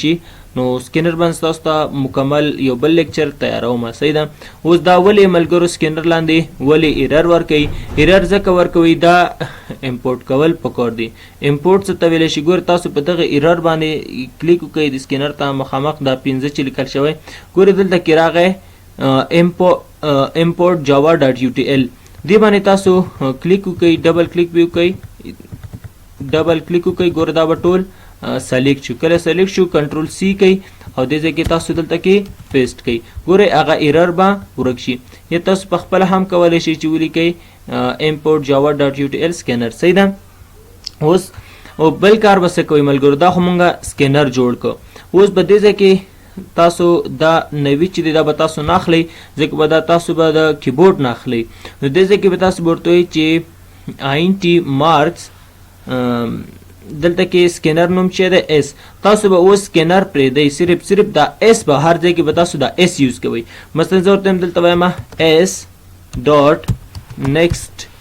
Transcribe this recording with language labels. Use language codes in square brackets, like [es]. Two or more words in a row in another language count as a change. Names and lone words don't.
[ps] شي نو سکینر باندې تاسو ته مکمل یو بل لیکچر تیاروم صحیح ده اوس دا ولې ملګرو سکینر لاندې ولې ایرر ورکوي ایرر ځکه ورکوي دا امپورټ کول پکار دي امپورټ څه ته ویلی شي ګوره تاسو په دغه ایرر باندې کلیک وکړئ د سکینر ته مخامخ دا 15 چې لیکل شوی ګوره دلته کې راغی [en] import java.utl [ps] دې باندې تاسو کلیک وکړئ [en] double click [ps] به وکړئ ګوره دا به ټول سلیکټ شو کله سلیکټ شو [en] control C [ps] کوي او دې ځای کې تاسو دلته کې پیسټ کوي ګورئ هغه ایرر به ورک شي یا تاسو په خپله هم کولی شئ چې ولیکئ [en] import java.utl [ps] سکینر صحیح ده اوس بل کار به څه کوئ ملګرو دا خو مونږ سکینر جوړ کړو اوس به دې ځای کې تاسو دا نوي چې دی دا به تاسو نه اخلئ ځکه به دا تاسو به د کیبورډ نه اخلئ نو دې ځای کې به تاسو به ورته وایئ چې [en] int marks [ps] دلته کې سکینر نوم چې دی اس تاسو به اوس سکینر پرېږدئ صرف دا اس به هر ځای کې به تاسو دا اس یوز کوئ مثلا زه ورته دلته وایم [en] s dot next